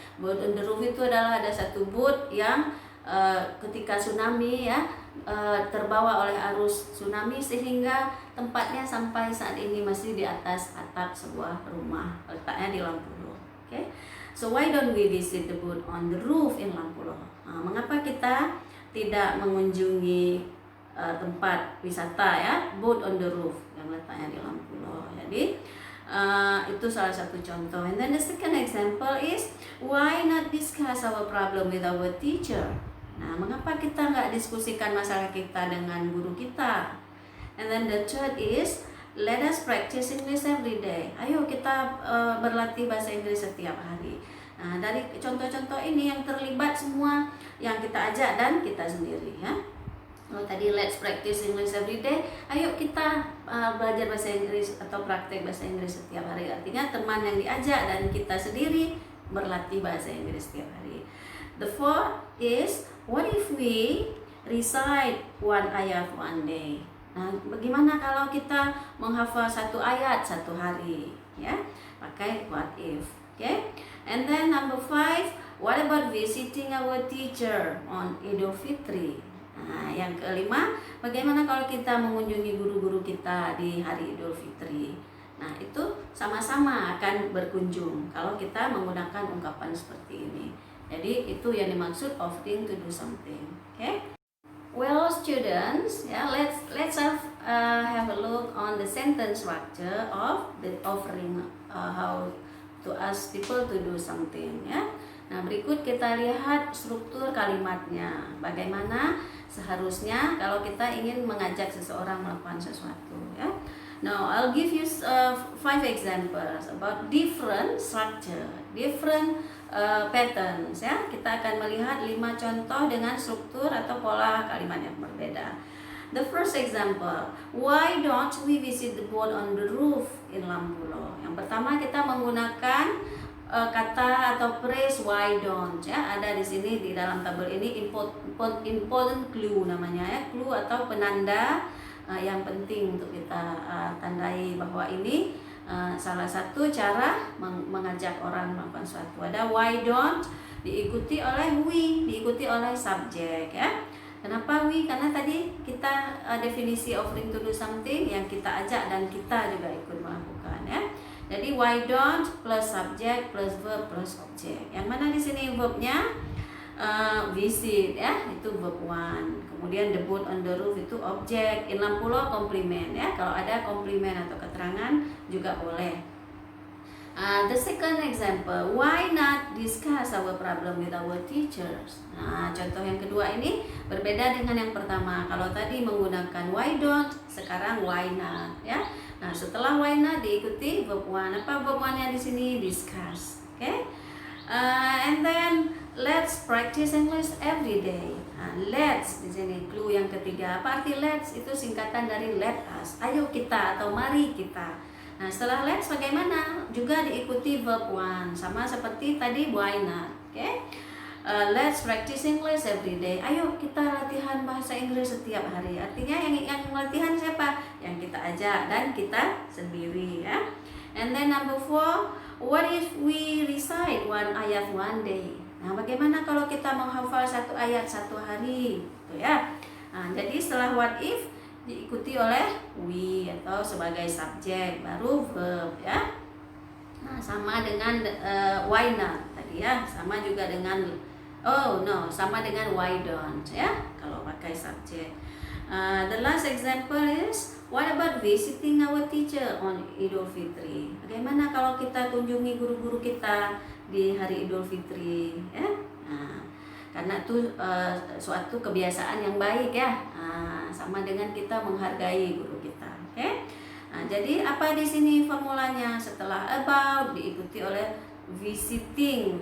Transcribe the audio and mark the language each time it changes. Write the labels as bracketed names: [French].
[Indonesian] Boat on the roof itu adalah ada satu boat yang ketika tsunami, ya, terbawa oleh arus tsunami sehingga tempatnya sampai saat ini masih di atas atap sebuah rumah, letaknya di Lampulo. [English] Okay? So why don't we visit the boat on the roof in Lampulo? [Indonesian] Mengapa kita tidak mengunjungi tempat wisata, ya, boat on the roof yang letaknya di Lampulo? Jadi itu salah satu contoh. [English] And then the second example is, why not discuss our problem with our teacher? [Indonesian] Nah, mengapa kita nggak diskusikan masalah kita dengan guru kita? [English] And then the third is, let us practice English every day. [Indonesian] Ayo kita berlatih bahasa Inggris setiap hari. Nah, dari contoh-contoh ini yang terlibat semua yang kita ajak dan kita sendiri, ya. Kalau tadi [English] let's practice English every day, [Indonesian] ayo kita belajar bahasa Inggris atau praktek bahasa Inggris setiap hari. Artinya teman yang diajak dan kita sendiri berlatih bahasa Inggris setiap hari. [English] The fourth is, what if we recite one ayat one day? [Indonesian] Nah, bagaimana kalau kita menghafal satu ayat satu hari, ya? [English] Pakai what if, okay? And then number 5, what about visiting our teacher on Idul Fitri? [Indonesian] Nah, yang kelima, bagaimana kalau kita mengunjungi guru-guru kita di hari Idul Fitri? Nah, itu sama-sama akan berkunjung kalau kita menggunakan ungkapan seperti ini. Jadi itu yang dimaksud [English] offering to do something. [Indonesian] Okay? [English] Well, students, let's have a look on the sentence structure of the offering, how to ask people to do something. [Indonesian] Ya. Nah, berikut kita lihat struktur kalimatnya. Bagaimana seharusnya kalau kita ingin mengajak seseorang melakukan sesuatu. Ya. [English] Now, I'll give you 5 examples about different structure, different patterns. [Indonesian] Ya, kita akan melihat 5 contoh dengan struktur atau pola kalimat yang berbeda. [English] The first example, why don't we visit the boat on the roof in Lampulo? [Indonesian] Yang pertama kita menggunakan kata atau phrase why don't. Ya, ada di sini di dalam tabel ini important clue namanya ya, clue atau penanda yang penting untuk kita tandai bahwa ini salah satu cara mengajak orang melakukan sesuatu. Ada why don't diikuti oleh we, diikuti oleh subjek ya. Kenapa we? Karena tadi kita definisi offering to do something yang kita ajak dan kita juga ikut melakukan ya. [English] Jadi why don't plus subject plus verb plus object. [Indonesian] Yang mana di sini verbnya visit ya, itu verb 1. Kemudian the boat on the roof itu objek. In Lampulo komplimen ya. Kalau ada komplimen atau keterangan juga boleh. [English] The second example, why not discuss our problem with our teachers? [Indonesian] Nah, contoh yang kedua ini berbeda dengan yang pertama. Kalau tadi menggunakan why don't, sekarang why not ya. Nah, setelah why not diikuti verb 1. Apa verb 1-nya di sini? Discuss. Oke. Okay? [English] And then let's practice English every day. [Indonesian] Nah, let's di sini clue yang ketiga. Apa arti let's? Itu singkatan dari let us. Ayo kita atau mari kita. Nah, setelah let's bagaimana? Juga diikuti verb 1 sama seperti tadi why not. Oke. Okay? [English] Let's practice English every day. [Indonesian] Ayo kita latihan bahasa Inggris setiap hari. Artinya yang latihan siapa? Yang kita ajak dan kita sendiri ya. [English] And then number 4, what if we recite one ayat one day? [Indonesian] Nah, bagaimana kalau kita menghafal satu ayat satu hari? Gitu ya. Nah, jadi setelah what if diikuti oleh we atau sebagai subjek, baru verb ya. Nah, sama dengan why not tadi ya, sama juga dengan sama dengan why don't ya kalau pakai subjek. [English] The last example is, what about visiting our teacher on Idul Fitri? [Indonesian] Bagaimana kalau kita kunjungi guru-guru kita di hari Idul Fitri ya? Nah, karena itu suatu kebiasaan yang baik ya. Sama dengan kita menghargai guru kita. Oke? Okay? Nah, jadi apa di sini formulanya? Setelah about diikuti oleh visiting.